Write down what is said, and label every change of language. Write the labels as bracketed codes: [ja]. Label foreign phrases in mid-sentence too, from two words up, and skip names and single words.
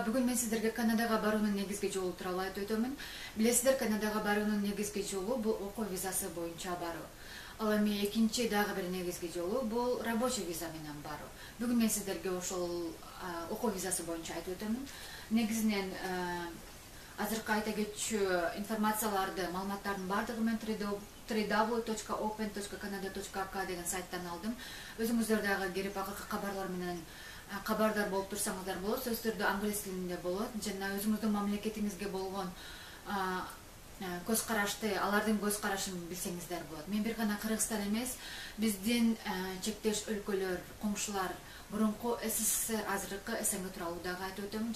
[ky] Бүгүн мен сиздерге Канадага баруунун негизги жолу тууралуу айтып өтөмүн. Билесиздер, Канадага баруунун негизги жолу бул окуу визасы боюнча баруу. Ал эми экинчи дагы бир негизги жолу бул рабочий виза менен баруу. Бүгүн мен сиздерге ошол окуу визасы боюнча айтып өтөмүн. Негизинен азыркы айта кетчү информацияларды, маалыматтардын баардыгы мен www.open.canada.ak деген сайттан алдым. Өзүңүздөр дагы кирип акыркы кабарлар менен кабардар болуп турсаңыздар болот. Сөз түрдө англис тилинде болот. Жана өзүңүздүн мамлекетиңизге болгон көз карашты, алардын көз карашын билсеңиздер болот. Мен бир гана Кыргызстан эмес, биздин чектеш өлкөлөр, коңшулар, мурунку СССР, азыркы СНГ тууралуу дагы айтып өтөмүн.